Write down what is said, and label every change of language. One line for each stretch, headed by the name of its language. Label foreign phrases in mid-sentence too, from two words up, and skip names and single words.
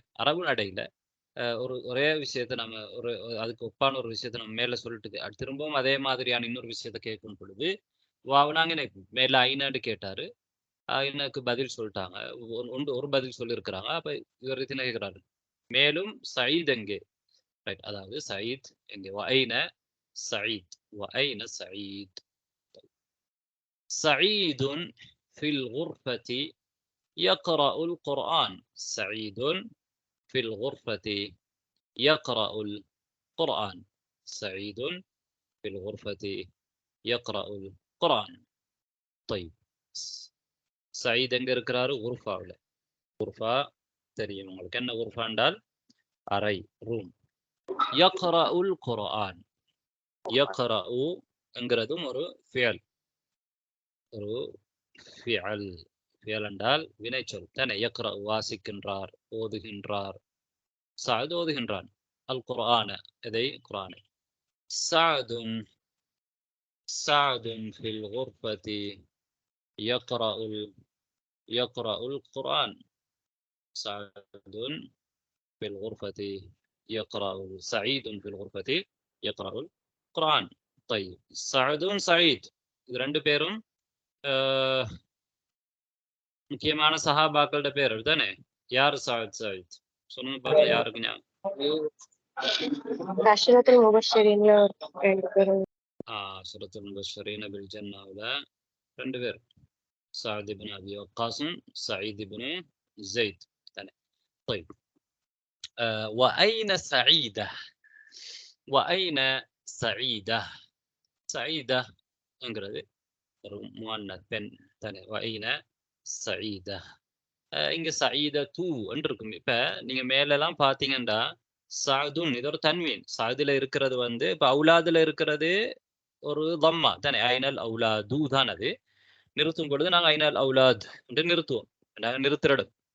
Tamil: அரபு நடையில ஒரே விஷயத்த நம்ம அதுக்கு ஒப்பான ஒரு விஷயத்த நம்ம மேல சொல்லிட்டு திரும்பவும் அதே மாதிரியான இன்னொரு விஷயத்த கேட்கும் பொழுது வாவ் நாங்க மேல ஐநாடு கேட்டாரு, ஐநாக்கு பதில் சொல்லிட்டாங்க, ஒரு பதில் சொல்லியிருக்கிறாங்க. அப்ப இவர் கேட்கிறாரு, மேலும் சயீத் எங்கே, ரைட், அதாவது சயீத் எங்கே,
Arabic: وأين سعيد، وأين سعيد. سعيد في الغرفة يقرأ القرآن. سعيد في الغرفة يقرأ القرآن. سعيد في الغرفة يقرأ القرآن.
Tamil: طيب سعيد எங்க இருக்கிறாரு? குர்ஃபாவில். குர்ஃபா தெரியும் உங்களுக்கு. என்ன குர்ஃபா என்றால் அறை, ரூம்.
Arabic: يقرأ القرآن.
Tamil: யக்ரஉ என்கிறதும் ஒரு ஃபியல், ஒரு ஃபியல். ஃபியல் என்றால் வினைச்சொல் தானே. யக்ரஉ வாசிக்கின்றார், ஓதுகின்றார். சஅத் ஓதுகின்றான்.
Arabic: القرآن
Tamil: இதை குர்ஆனை.
Arabic: سعد سعد في الغرفة يقرأ القرآن. சஅதுன் في الغرفة يقرأ. سعيد في الغرفة يقرأ القرآن.
Tamil: طيب سعد سعيد இது ரெண்டு பேரும் முக்கியமான சஹாபாக்களோட பேர் தானே. யார் சஅத் சயீத்? சொல்லுங்க பாப்போம். யாருக்கு
Arabic: العشرة المبشرين
Tamil: ரெண்டு பேரும்.
Arabic: العشرة المبشرين بالجنة
Tamil: ரெண்டு பேர். சஅத் இப்னு அபி வக்காஸ், சயீத் இப்னு ஸைத் தானே.
Arabic: طيب وأين سعيدة؟ وأين سعيدة؟
Tamil: سعيدة என்கிறது ஒரு முஅன்னத் பெண் தானே.
Arabic: وأين سعيدة.
Tamil: இங்க சயீதா தூ என்று இருக்கும். இப்ப நீங்க மேலெல்லாம் பாத்தீங்கன்னா சஅதுன் இது ஒரு தன்வீன். சஅதுல இருக்கிறது வந்து இப்ப அவுலாதுல இருக்கிறது ஒரு தம்மா தானே.
Arabic: أين الأولاد தான்.
Tamil: அது நிறுத்தும் பொழுது நாங்க
Arabic: أين الأولاد
Tamil: என்று நிறுத்துவோம். நாங்க நிறுத்துற இடம்.